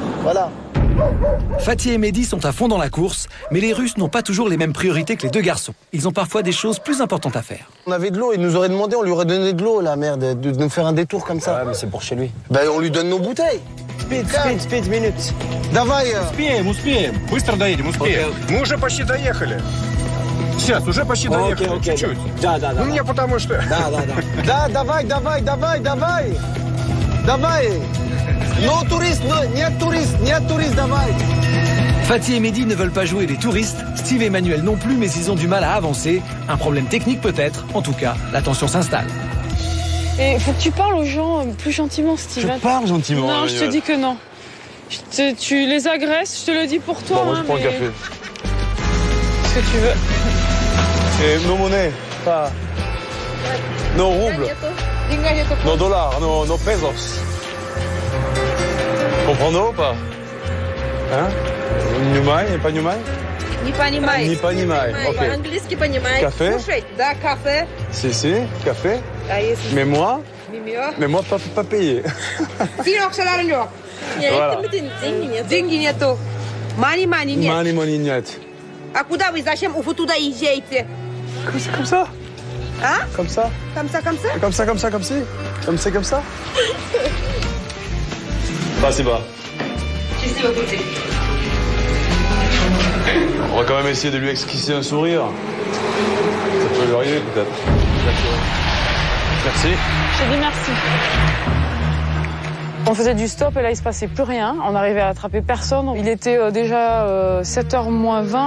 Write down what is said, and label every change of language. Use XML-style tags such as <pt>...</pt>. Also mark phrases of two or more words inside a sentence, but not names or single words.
<fr>Voilà. Fatih et Mehdi sont à fond dans la course, mais les Russes n'ont pas toujours les mêmes priorités que les deux garçons. Ils ont parfois des choses plus importantes à faire. On avait de l'eau, il nous aurait demandé, on lui aurait donné de l'eau, la merde, de nous faire un détour comme ça. Ouais, mais c'est pour chez lui. Ben, on lui donne nos bouteilles. Speed, minute.</fr> <ru>Давай. Успеем. Быстро доедем, успеем. Мы уже почти доехали. Сейчас, уже почти доехали. Окей. Чуть-чуть. Да. Ну, мне потому что... Да, давай. Давай. Non touriste, нет touriste, давай.</ru> <fr>Fatih et Mehdi ne veulent pas jouer les touristes, Steve et Emmanuel non plus, mais ils ont du mal à avancer. Un problème technique peut-être, en tout cas, la tension s'installe. Et faut que tu parles aux gens plus gentiment, Steve. Je parle gentiment. Non, je te dis que non. Tu les agresses, je te le dis pour toi. Bon, moi je prends le café. Ce que tu veux. Et nos monnaies, pas... Nos roubles, nos dollars, nos pesos. Comprends-nous ou pas? Hein?</fr> <ru>Понимай, не понимай? Не понимай. Не понимай, окей. По-английски понимай.</ru> <fr>Café?</fr> <ru>Слушай, да, кафе.</ru> <fr>Si, café.</fr> <ru>А если...</ru> <fr>Mais moi, Мимио. pas payé. Синок, шаларнёк. Voilà.</fr> <ru>Деньги нету. Мани нет. Money нет. А куда вы, зачем вы туда езжаете?</ru> <fr>Comme ça.</fr> <ru>А?</ru> <fr>Comme ça. Comme ça? Comme ça.</fr> <ru>Спасибо. Счастливо пути.</ru> <fr>On va quand même essayer de lui esquisser un sourire. Ça peut lui arriver peut-être. Merci. Je te dis merci. On faisait du stop et là il se passait plus rien. On n'arrivait à attraper personne. Il était déjà 7h moins 20.</fr>